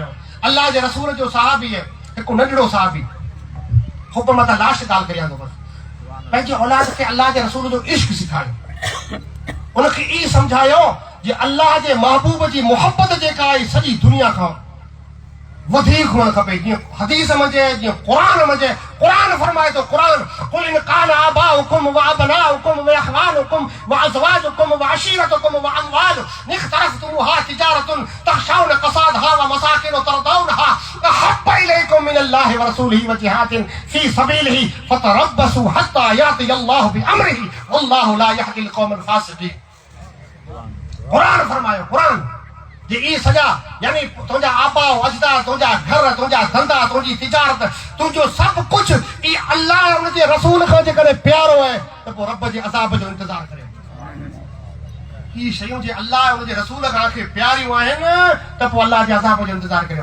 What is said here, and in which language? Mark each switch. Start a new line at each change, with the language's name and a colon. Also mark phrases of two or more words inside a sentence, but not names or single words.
Sindhi: अल्लाह जे रसूल जो सहाबी आहे, हिकु नंढड़ो सहाबी, हुकम त लाश ॻाल्हि करियां थो, बसि पंहिंजे औलाद खे अल्लाह जे रसूल जो इश्क सिखायो, उनखे ई सम्झायो जे अल्लाह जे महबूब जी मोहबत जेका आहे सॼी दुनिया खां वधीक हुअणु खपे। जीअं हदीस मंझे, जीअं क़ुर मंझे, क़ुर फरमाए थो, क़ुर
Arabic: قل إن كان آباؤكم و أبناؤكم و إخوانكم و أزواجكم و عشيرتكم و أموال اقترفتموها تجارة تخشون كسادها و مساكن ترضونها أحب إليكم من الله و رسوله و جهاد في سبيله فتربصوا حتى يأتي الله بأمره والله لا يهدي القوم الفاسقين.
Sindhi: क़ुर फरमायो, क़ुर जे ई सजा यानी तुंहिंजा आबा अजदाद, तुंहिंजा घर, तुंहिंजा धंधा, तुंहिंजी तिजारत, तुंहिंजो सभु कुझु ई अल्लाह उनजे रसूल खां जेकॾहिं प्यारो आहे त पोइ रब जे अज़ाब जो इंतज़ारु करे। ही शयूं जे अल्लाह उनजे रसूल खां खे प्यारियूं आहिनि त पोइ अल्लाह जे अज़ाब जो इंतज़ारु करियो।